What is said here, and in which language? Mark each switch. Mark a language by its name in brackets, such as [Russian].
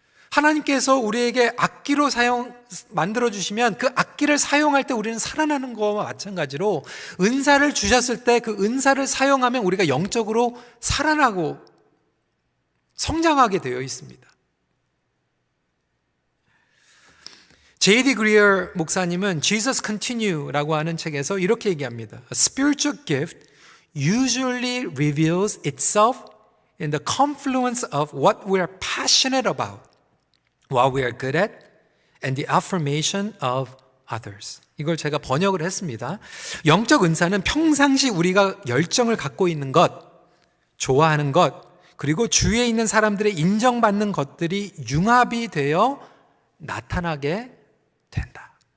[Korean] 하나님께서 우리에게 악기로 만들어주시면 그 악기를 사용할 때 우리는 살아나는 것과 마찬가지로 은사를 주셨을 때 그 은사를 사용하면 우리가 영적으로 살아나고 성장하게 되어 있습니다. J.D. Greer 목사님은 Jesus Continue라고 하는 책에서 이렇게 얘기합니다. [English] A spiritual gift usually reveals itself in the confluence of what we are passionate about, what we are good at, and the affirmation of others. [Korean] 이걸 제가 번역을 했습니다. 영적 은사는 평상시 우리가 열정을 갖고 있는 것, 좋아하는 것, 그리고 주위에 있는 사람들의 인정받는 것들이 융합이 되어 나타나게 된다.